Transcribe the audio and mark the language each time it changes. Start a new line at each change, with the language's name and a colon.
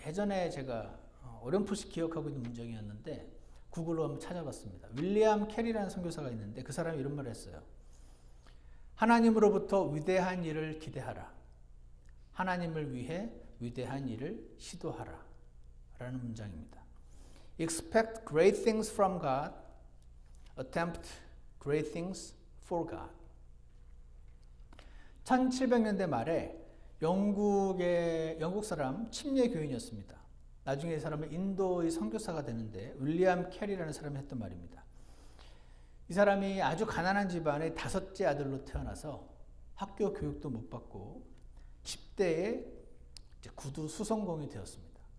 Korean: 예전에 제가 어렴풋이 기억하고 있는 문장이었는데 구글로 한번 찾아봤습니다. 윌리엄 캐리라는 선교사가 있는데 그 사람이 이런 말을 했어요. 하나님으로부터 위대한 일을 기대하라. 하나님을 위해 위대한 일을 시도하라. 라는 문장입니다.
English: Expect great things from God. Attempt great things for God.
Korean: 1700년대 말에 영국 사람 침례 교인이었습니다. 나중에 이 사람은 인도의 선교사가 되는데 윌리엄 캐리라는 사람이 했던 말입니다. 이 사람이 아주 가난한 집안의 5째 아들로 태어나서 학교 교육도 못 받고 10대에 구두 수선공이 되었습니다.